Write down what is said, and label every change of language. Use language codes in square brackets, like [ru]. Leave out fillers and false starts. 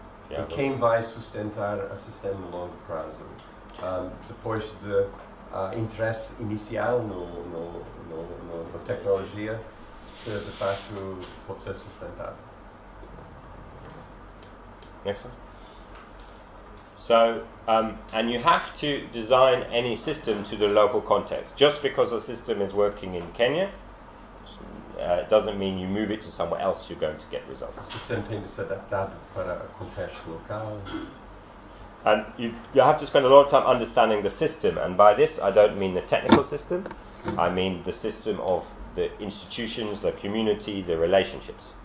[pt] e quem vai sustentar o sistema no longo prazo, depois de interesse inicial no tecnologia, se de facto pode ser sustentado. [en] Next one. So, and you have to design any system to the local context. Just because a system is working in Kenya, doesn't mean you move it to somewhere else, you're going to get results. [pt] O sistema tem de ser adaptado para o contexto local. [en] And you have to spend a lot of time understanding the system. And by this, I don't mean the technical system. I mean the system of the institutions, the community, the relationships.